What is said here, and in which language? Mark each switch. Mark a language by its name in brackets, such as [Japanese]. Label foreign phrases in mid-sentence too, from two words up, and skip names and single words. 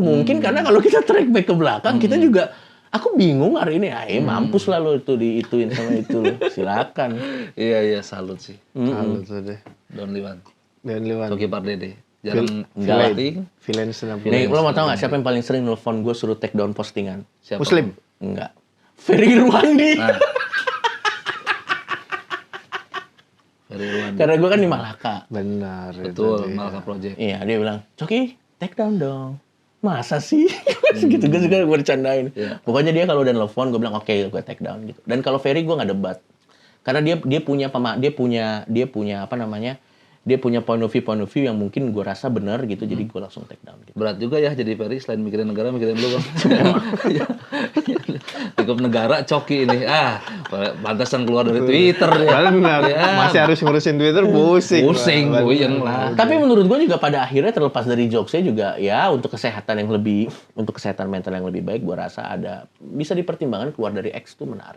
[Indonesian] Mungkin karena kalau kita [English] track back [Indonesian] ke belakang, kita juga aku bingung hari ini. Mampus lah lo itu diituin sama itu lo. Silakan. Iya, salut sih. Salut deh. Don Liwan. Toki Pardede. Jarang Villain senang. Nih, lo mau tau nggak siapa yang paling sering nelfon gue suruh [English] take down [Indonesian] postingan? Siapa? Muslim. Enggak. Ferry Irwandi. Ferry Irwandi. Karena gue kan di Malaka. Benar. Betul, Malaka Project. Iya, dia bilang, Coki, [English] take down [Indonesian] dong. Masa sih? Gitu, gue juga bercandain. Pokoknya dia kalau udah nelfon, gue bilang, oke, gue [English] take down [Indonesian] gitu. Dan kalau Ferry, gue nggak debat. Karena dia punya apa namanya? Dia punya [English] point of view [Indonesian] yang mungkin gue rasa benar gitu, jadi gue langsung [English] take down [Indonesian] gitu. Berat juga ya jadi Ferry, selain mikirin negara, mikirin lu bang. Cukup negara, Coki ini. Pantasan keluar dari Twitter ya. Benar. Masih harus ngurusin Twitter, pusing. Puyeng lah. Tapi menurut gue juga pada akhirnya terlepas dari jokesnya juga ya untuk kesehatan mental yang lebih baik, gue rasa bisa dipertimbangkan keluar dari X itu menarik.